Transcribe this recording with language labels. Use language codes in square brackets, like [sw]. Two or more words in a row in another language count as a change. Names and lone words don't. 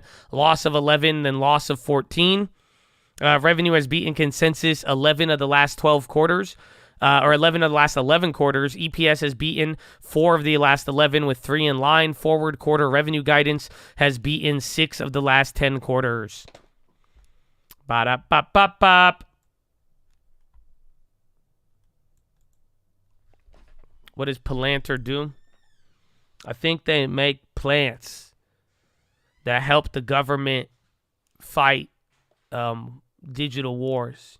[en] Loss of 11, then loss of 14. Revenue has beaten consensus 11 of the last 12 quarters. Or 11 of the last 11 quarters. EPS has beaten 4 of the last 11 with 3 in line. Forward quarter revenue guidance has beaten 6 of the last 10 quarters. Ba-da-ba-ba-bop. What does Palantir do? I think they make plants that help the government fight digital wars.